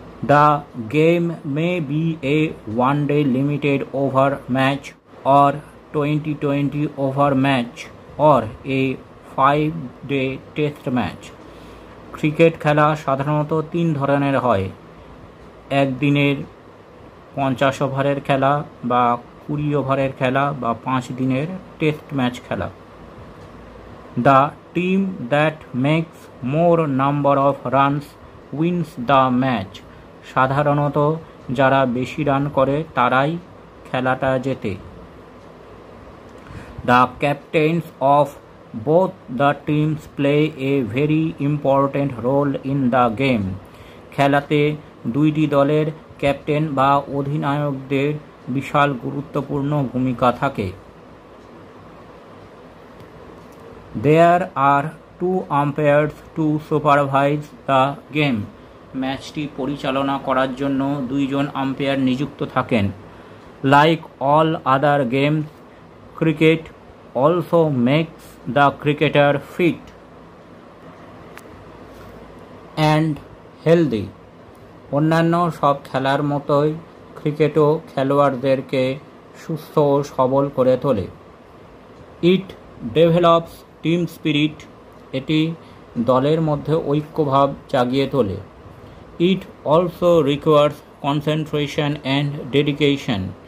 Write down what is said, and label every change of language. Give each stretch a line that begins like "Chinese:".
English: The game may be a one day limited over match or 20-20 over match or a 5 day test match.
Bangla: Cricket খেলা সাধারণত 3 ধরনের হয়: একদিনের 50 ওভারের খেলা বা 20 ওভারের খেলা বা 5 দিনের টেস্ট ম্যাচ খেলা।
English: The team that makes more number of runs wins the match.
Bangla: সাধারণত যারা বেশি রান করে তারাই খেলাটা জেতে।
English: The captains of both the teams play a very important role in the game.
Bangla: খেলাতে দুইটি দলের ক্যাপ্টেন বা অধিনায়কদের বিশাল গুরুত্বপূর্ণ ভূমিকা থাকে।
English: There are 2 umpires to supervise the game.
Bangla: ম্যাচটি পরিচালনা করার জন্য 2 জন আম্পায়ার নিযুক্ত থাকেন।
English: Like all other games, cricket also makes the cricketer fit and healthy.
Bangla: অন্যান্য সব খেলার মতোই ক্রিকেটও খেলোয়াড়দেরকে সুস্থ ও সবল করে তোলে।
English: It develops team spirit.
Bangla: এটি দলের মধ্যে ঐক্যভাব জাগিয়ে তোলে।
English: It also requires concentration and dedication.